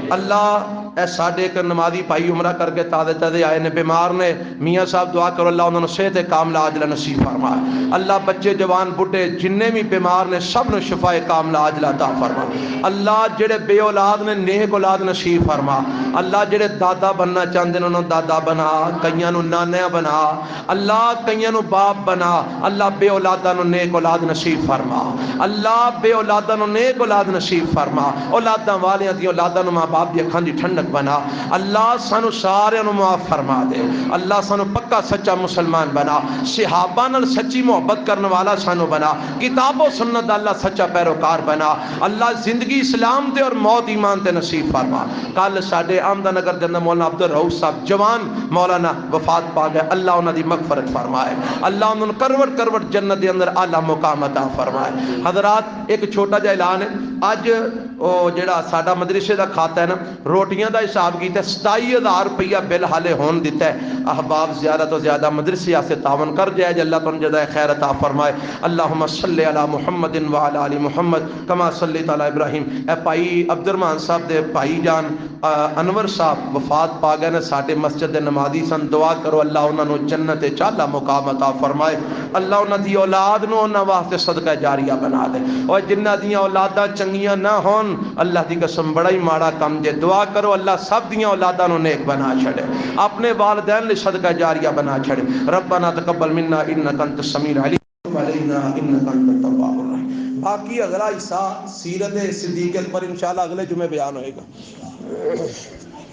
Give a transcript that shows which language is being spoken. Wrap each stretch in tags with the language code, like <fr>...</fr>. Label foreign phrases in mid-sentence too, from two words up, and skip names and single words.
<pa>اللہ اے ساڈے ایک نمازی بھائی عمرہ کر کے تازے تازے آئے نے، بیمار نے، میاں صاحب دعا کرو اللہ انہوں نے صحت کاملہ عاجلہ نصیب فرمائے۔ اللہ بچے جوان بڈھے جننے بھی بیمار نے سب نے شفا کاملہ عاجلہ عطا فرمائے۔ اللہ جڑے بے اولاد نے نیک اولاد نصیب فرما۔ اللہ جڑے دادا</pa> <ur>بننا چاہتے ہیں</ur> <pa>انہوں دادا بنا، کئیاں نو نانیاں بنا، اللہ کئیاں نو باپ بنا، اللہ بے اولاداں نو نیک اولاد نصیب فرما، اللہ بے اولاداں نو نیک اولاد نصیب فرما، اولاداں والیاں دی اولاداں نو ماں باپ دی اکھاں دی ٹھنڈک بنا، اللہ سانو سارے نو معاف فرما دے، اللہ سانو پکا سچا مسلمان بنا، صحابہ نال سچی محبت کرنے والا سانو بنا، کتاب و سنت اللہ سچا پیروکار بنا، اللہ زندگی اسلام تے اور موت ایمان تے نصیب فرما۔ کل ساڈے آمدہ نگر جنہ مولانا عبد الرؤوف صاحب جوان مولانا وفات پا گئے، اللہ انہاں دی مغفرت فرمائے، اللہ انہاں کروٹ کروٹ جنت دے اندر اعلیٰ مقام عطا فرمائے۔ حضرات ایک چھوٹا جا اعلان ہے، اج جڑا ساڈا مدرسے دا کھاتا ہے نا روٹیاں دا حساب کیتا 27,000 روپیہ بل حالے ہون دیتا ہے، احباب زیادہ تو زیادہ مدرسے سے تعاون کر جائے جے، اللہ تم جزائے خیر عطا فرمائے۔</pa> <ar>اللہم صلی علی محمد وعلی آل محمد کما صلیت علی ابراہیم۔</ar> <pa>اے بھائی عبد الرحمان صاحب دے بھائی جان انور صاحب وفات پا گئے نے، ساڈے مسجد دے نمازی سن، دعا کرو اللہ انہاں نو جنت چالا مقام عطا فرمائے، اللہ انہاں دی اولاد نو انہاں واسطے صدقہ جاریہ بنا دے، اور جنہاں دیاں اولاداں چنگیاں نہ ہون اللہ دی قسم بڑا ہی ماڑا کم جے، دعا کرو اللہ سب دیاں اولاداں نو نیک بنا چھڑے، اپنے والدین لے صدقہ جاریہ بنا چھڑے۔</pa> <ar>ربنا تقبل منا انک انت السمیع العلیم۔ علینا انک انت التواب الرحیم۔</ar> <pa>باقی اگلا حصہ سیرت صدیق اکبر انشاءاللہ اگلے جمعے بیان ہوئے گا۔</pa>